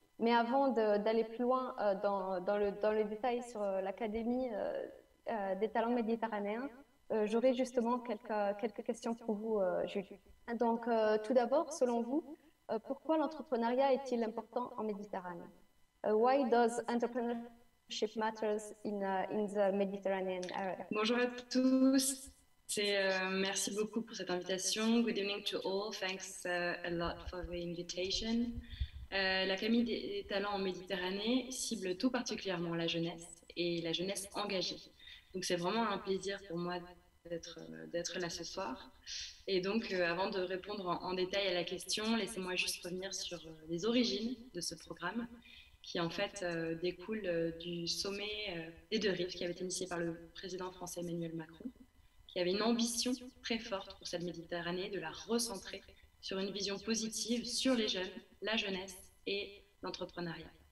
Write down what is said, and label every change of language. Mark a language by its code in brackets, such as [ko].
[fr] Mais avant d'aller plus loin dans le détail sur l'Académie des talents méditerranéens, J'aurais justement quelques questions pour vous, Julie. Donc, tout d'abord, selon vous, pourquoi l'entrepreneuriat est-il important en Méditerranée? [en] Why does entrepreneurship matters in the Mediterranean area? [fr] Bonjour à tous. Merci beaucoup pour cette invitation. [en] Good evening to all. Thanks a lot for the invitation. [fr] L'Académie des talents en Méditerranée cible tout particulièrement la jeunesse et la jeunesse engagée. Donc c'est vraiment un plaisir pour moi d'être là ce soir. Et donc avant de répondre en détail à la question, laissez-moi juste revenir sur les origines de ce programme qui en fait découle du sommet des deux rives qui avait été initié par le président français Emmanuel Macron, qui avait une ambition très forte pour cette Méditerranée de la recentrer sur une vision positive sur les jeunes, la jeunesse et l'entrepreneuriat.